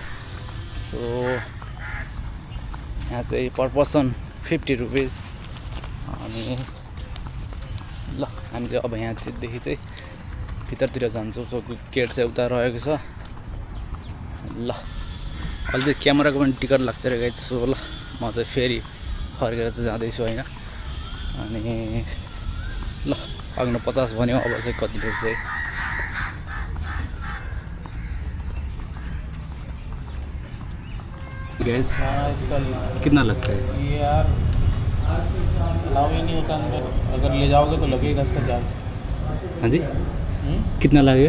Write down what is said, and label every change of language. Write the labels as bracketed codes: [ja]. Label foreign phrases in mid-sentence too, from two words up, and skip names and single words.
[ne] सो यहाँ चाहिँ [en] per person 50 rupees [ne] अनि ल हामी चाहिँ अब यहाँदेखि चाहिँ भित्रतिर जान्छौँ। सो गेट चाहिँ उता रहेको छ। ल अहिले चाहिँ क्यामेराको पनि टिकट लाग्छ रे गाइस। सो ल म चाहिँ फेरि फर्केर चाहिँ जाँदैछु होइन। अनि ल अग्न 50 भन्यो अब चाहिँ कति रहेछ है। [hi] गैस कितना लगता है ये यार अलाउ ही नहीं होता अंदर। अगर ले जाओगे तो लगेगा इसका चार्ज। हाँ जी कितना लगेगा?